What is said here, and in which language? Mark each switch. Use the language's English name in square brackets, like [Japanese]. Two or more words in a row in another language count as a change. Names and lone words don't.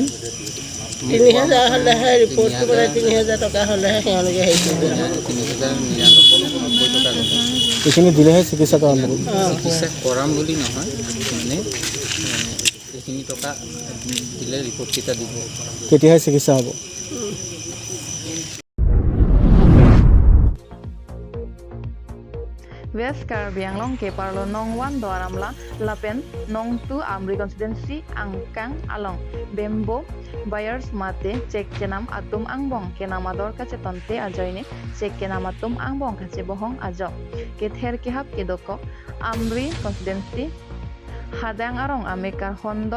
[Assamese] ৩,০০০ হ'লেহে ৰিপৰ্ট কৰিবলৈ ৩,০০০ টকা হ'লেহে তেওঁলোকে হেৰি কৰিব ৩,০৯৯ টকা এইখিনি দিলেহে চিকিৎসা কৰাম বুলি চিকিৎসা কৰাম বুলি নহয় মানে এইখিনি টকা দিলে ৰিপৰ্টকেইটা দিব তেতিয়াহে চিকিৎসা হ'ব [Karbi] West Karbi Anglong ke parlo nong 1 doramla lapen nong 2 Amri constituency angkang along bembo buyers mate cek kenam atum angbong kenamador kache tonte ajoyne cek kenam atum angbong kache bohong ajok kether kehap kedoko Amri constituency hadang arong amekar hondor